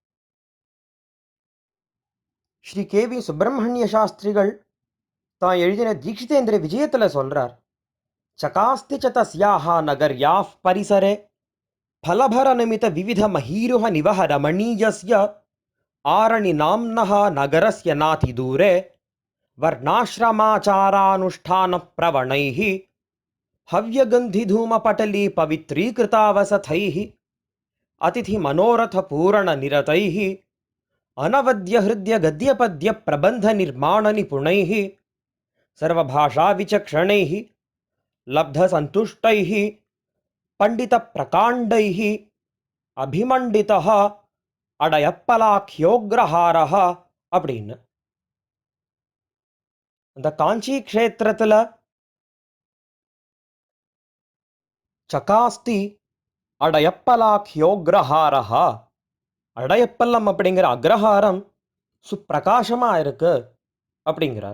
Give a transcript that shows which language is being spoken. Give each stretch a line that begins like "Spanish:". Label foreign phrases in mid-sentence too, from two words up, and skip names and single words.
Tamil: ஸ்ரீ கேவி சுப்பிரமணிய சாஸ்திரிகள் தான் எழுதின தீக்ஷிதேந்திர விஜயத்தில் சொல்கிறார்,
Sanskrit: सकास्ति च तस्याः नगर्याः परिसरे फलभरनमित विविध महीरुह निवह रमणीयस्य आरणि नाम्नः नगरस्य नाति दूरे वर्णाश्रमाचारानुष्ठान प्रवणैः हव्यगन्धिधूमपटली पवित्रीकृतावसथैः अतिथि मनोरथ पूरण निरतैः अनवद्य हृदय गद्य पद्य प्रबंध निर्माण निपुणैः सर्वभाषा विचक्षणैः लब्ध संतुष्टैः पंडित प्रकांडैः अभिमंडितः अडयप्पलाख्योग्रहारः அப்படின்னு
Tamil: அந்த காஞ்சி க்ஷேத்திரத்தில்
Sanskrit: सकास्ति अडयप्पलाख्याग्रहारः,
Tamil: அடையப்பல்லம் அப்படிங்கிற அக்ரஹாரம் சுப்பிரகாசமாக இருக்கு அப்படிங்கிறார்.